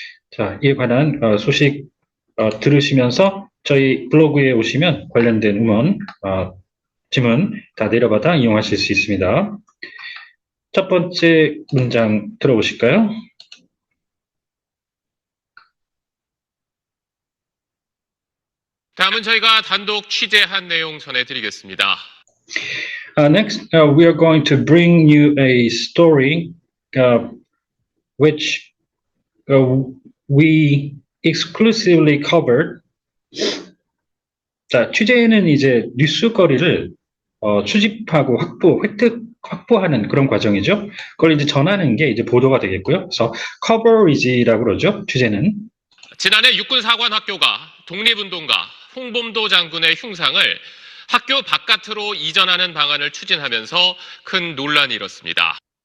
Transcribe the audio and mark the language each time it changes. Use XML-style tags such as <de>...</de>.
<ko>자, 이에 관한 소식 들으시면서 저희 블로그에 오시면 관련된 음원, 지문 다 내려받아 이용하실 수 있습니다. 첫 번째 문장 들어보실까요? 다음은 저희가 단독 취재한 내용 전해드리겠습니다.</ko> <en>Next, we are going to bring you a story which we exclusively covered.</en> <ko>자, 취재는 이제 뉴스거리를 수집하고 확보하는 그런 과정이죠. 그걸 이제 전하는 게 이제 보도가 되겠고요. 그래서 coverage라고 그러죠. 취재는. 지난해 육군사관학교가 독립운동가 홍범도 장군의 흉상을 학교 바깥으로 이전하는 방안을 추진하면서 큰 논란이 일었습니다.</ko>